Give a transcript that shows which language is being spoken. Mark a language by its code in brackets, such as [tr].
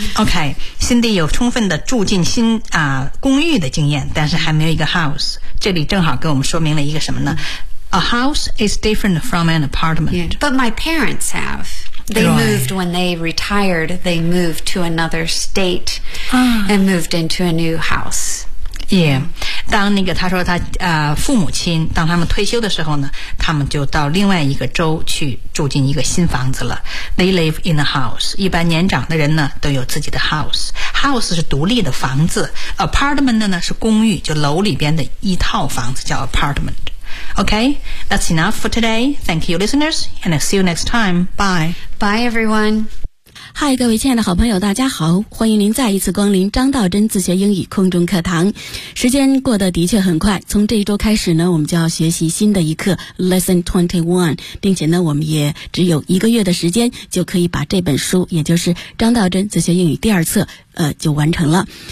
[zh] Okay. Cindy 有充分的住进新、公寓的经验但是还没有一个 house. 这里正好给我们说明了一个什么呢 [en] A house is different from an apartment. Yeah, but my parents have. They moved when they retired. They moved to another state and moved into a new house. Yeah. [zh] 当那个他说他父母亲当他们退休的时候呢，他们就到另外一个州去住进一个新房子了。 [en] They live in a house. [zh] 一般年长的人呢都有自己的 house. House 是独立的房子 ，apartment 呢是公寓，就楼里边的一套房子叫 apartment. [en] Okay, that's enough for today. Thank you, listeners, and I'll see you next time. Bye. Bye, everyone. [zh] Hi, 各位亲爱的好朋友，大家好，欢迎您再一次光临张道真自学英语空中课堂。时间过得的确很快，从这一周开始呢，我们就要学习新的一课 Lesson 21, 并且呢，我们也只有一个月的时间就可以把这本书，也就是张道真自学英语第二册，就完成了。